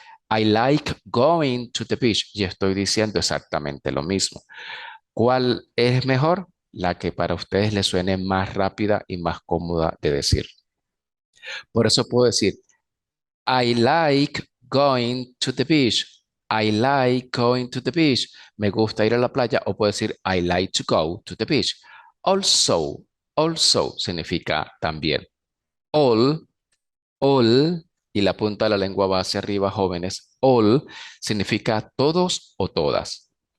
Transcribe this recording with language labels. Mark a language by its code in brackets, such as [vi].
[en] I like going to the beach. [es] Y estoy diciendo exactamente lo mismo. ¿Cuál es mejor? La que para ustedes les suene más rápida y más cómoda de decir. Por eso puedo decir, [en] I like going to the beach. I like going to the beach. [es] Me gusta ir a la playa. O puedo decir, [en] I like to go to the beach. [es] Also, also significa también. All, all, y la punta de la lengua va hacia arriba, jóvenes. All significa todos o todas.